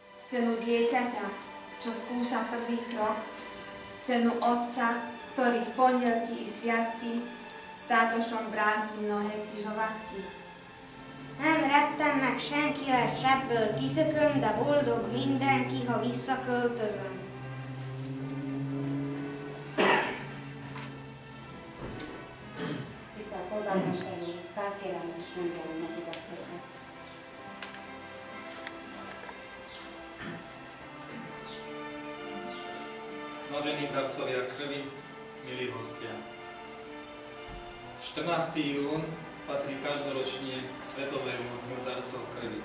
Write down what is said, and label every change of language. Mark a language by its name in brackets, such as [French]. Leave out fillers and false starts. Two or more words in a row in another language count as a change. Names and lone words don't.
[Slovak] cenu dieťaťa, čo skúša prvý krok, cenu otca, ktorý v pondelky i sviatky s tátosom brázdi mnohé križovatky. [Hungarian] Nem rettem meg senki, ha sebből kiszököm, de boldog mindenki, ha visszaköltözöm. Tisztelt polgármester úr, felkérem, és mondjam neki beszélni. [Slovak] Vážení darcovia krvi, milí hostia. 14. jún patrí každoročne k Svetovému dňu darcov krvi.